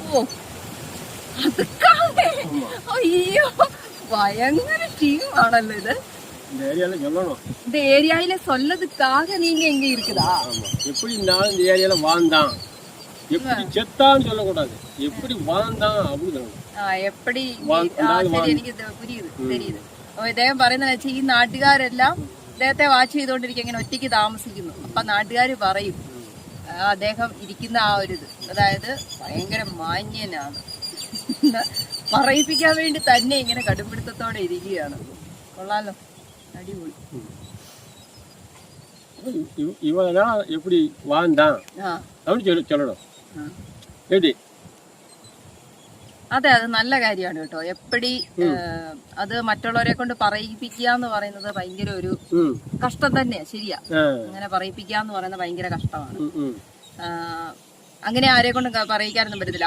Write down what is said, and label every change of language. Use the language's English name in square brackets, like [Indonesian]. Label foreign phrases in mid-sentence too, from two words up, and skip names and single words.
[Tamil] ஐயோ, பயங்கர டீம் ஆனல்ல இது. இந்த ஏரியால சொல்லணும். இந்த ஏரியாயில சொல்லதுக்காக நீங்க எங்க இருக்குதா? ஆமா, எப்படி இருந்தாலும் இந்த ஏரியால வாழ்ந்தான், எப்படி செத்தான்னு சொல்லக்கூடாது, எப்படி வாழ்ந்தான் அப்படின்னு சொல்லணும். எப்படி சரி, எனக்கு புரியுது, தெரியுது. [Malayalam] അപ്പൊ ഇദ്ദേഹം പറയുന്നത് വെച്ചാൽ ഈ നാട്ടുകാരെല്ലാം ഇദ്ദേഹത്തെ വാച്ച് ചെയ്തുകൊണ്ടിരിക്കും, ഇങ്ങനെ ഒറ്റയ്ക്ക് താമസിക്കുന്നു. അപ്പൊ നാട്ടുകാർ പറയും അദ്ദേഹം ഇരിക്കുന്ന ആ ഒരു ഇത്, അതായത് ഭയങ്കര മാന്യനാണ്. പറയിപ്പിക്കാൻ വേണ്ടി തന്നെ ഇങ്ങനെ കടുംപിടുത്തത്തോടെ ഇരിക്കുകയാണ്. കൊള്ളാലോ, അടിപൊളി. [Tamil] இவதான் எப்படி வாழ்ந்தான் அப்படின்னு சொல்லணும். எப்படி? [Malayalam] അതെ, അത് നല്ല കാര്യമാണ് കേട്ടോ. എപ്പടി അത് മറ്റുള്ളവരെ കൊണ്ട് പറയിപ്പിക്കുക എന്ന് പറയുന്നത് ഭയങ്കര ഒരു കഷ്ടം തന്നെയാ. ശരിയാ, അങ്ങനെ പറയിപ്പിക്കുക എന്ന് പറയുന്നത് ഭയങ്കര കഷ്ടമാണ്. അങ്ങനെ ആരെ കൊണ്ട് പറയിക്കാനൊന്നും പറ്റത്തില്ല.